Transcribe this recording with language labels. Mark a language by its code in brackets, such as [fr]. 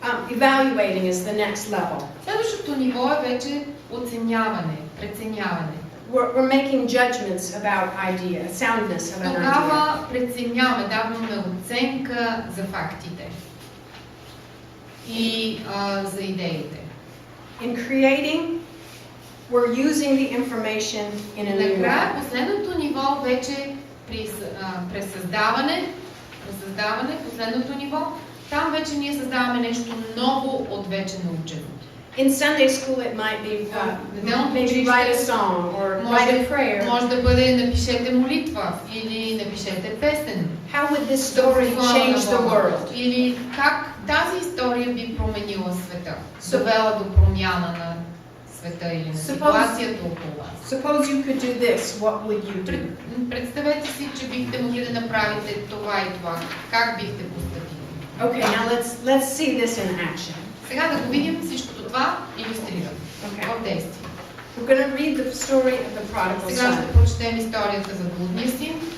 [en] Evaluating is the next level. [bg] Следващото ниво е вече оценяване, преценяване. [en] We're making judgments about soundness of an idea. [bg] Тогава преценяваме, даваме оценка за фактите и за идеите. [en] In creating, we're using the information in a new way. [bg] Накрая, последното ниво вече при пресъздаване, последното ниво, там вече ние създаваме нещо ново от вече научено. [en] In Sunday school, it might be maybe write a song or write a prayer. [bg] Може да бъде напишете молитва или напишете песен. [en] How would this story change the world? [bg] Или как тази история би променила света, довела до промяна на света или на ситуацията около вас. [en] Suppose you could do this, what would you do? [bg] Представете си, че бихте могли да направите това и това. Как бихте постъпили? [en] Okay, now let's see this in action. [bg] Сега да го видим всичкото това илюстрирано в действие. [en] We're going to read the story of the prodigal [bg] Сега [en] son. [bg] ще прочетем историята за блудния син.